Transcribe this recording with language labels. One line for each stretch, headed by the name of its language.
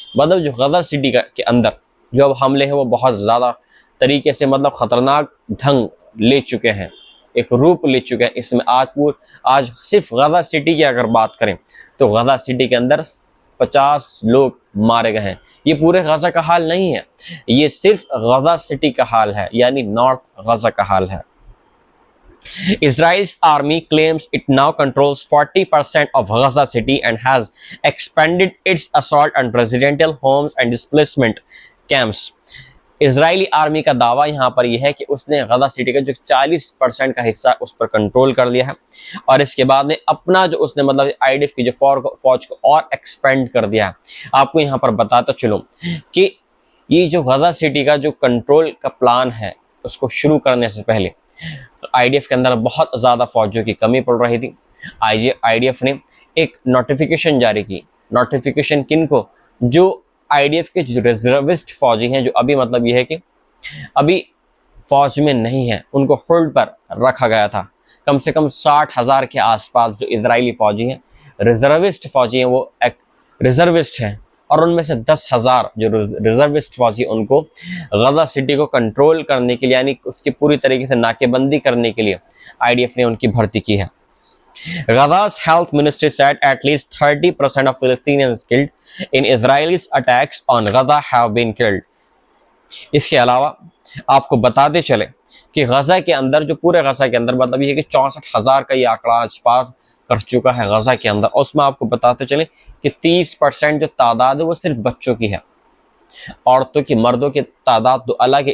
Hindi: मतलब जो Gaza city के अंदर जो अब हमले हैं वो बहुत ज़्यादा तरीके से मतलब ख़तरनाक ढंग ले चुके हैं, एक रूप ले चुके हैं। इसमें आज सिर्फ गाजा सिटी की अगर बात करें तो गाजा सिटी के अंदर 50 लोग मारे गए हैं। ये पूरे गाजा का हाल नहीं है, ये सिर्फ गाजा सिटी का हाल है, यानी नॉर्थ गाजा का हाल है।
English: Israel's army claims it now controls 40% of Gaza city and has expanded its assault on residential homes and displacement camps।
Hindi: Israeli army का दावा यहाँ पर यह है कि उसने गाजा सिटी का जो 40% का हिस्सा उस पर कंट्रोल कर लिया है और इसके बाद में अपना जो उसने मतलब आईडीएफ की जो फौज को और एक्सपेंड कर दिया है। आपको यहाँ पर बताता चलूँ कि ये जो गाजा सिटी का जो कंट्रोल का प्लान है उसको शुरू करने से पहले आईडीएफ के अंदर बहुत ज़्यादा फौजियों की कमी पड़ रही थी। आईडीएफ ने एक नोटिफिकेशन जारी की। नोटिफिकेशन किन को? जो आईडीएफ के जो रिजर्विस्ट फौजी हैं, जो अभी मतलब ये है कि अभी फौज में नहीं है, उनको होल्ड पर रखा गया था। कम से कम 60,000 के आसपास जो इजरायली फौजी हैं, रिजर्विस्ट फौजी हैं, वो एक रिजर्विस्ट हैं और उनमें से 10,000 जो रिजर्विस्ट फौजी उनको गाजा सिटी को कंट्रोल करने के लिए, यानी उसकी पूरी तरीके से नाकेबंदी करने के लिए आईडीएफ ने उनकी भर्ती की है।
English: Gaza's health ministry said at least 30% of Palestinians killed in Israel's attacks on Gaza have been killed।
Hindi: इसके अलावा आपको बताते चले कि गाजा के अंदर, जो पूरे गाजा के अंदर मतलब ये है कि 64,000 का ये आंकड़ा आज पार कर चुका है गाजा के अंदर। और उसमें आपको बताते चले कि 30% जो तादाद है वो सिर्फ बच्चों की है, औरतों की, मर्दों की तादाद तो अलग है।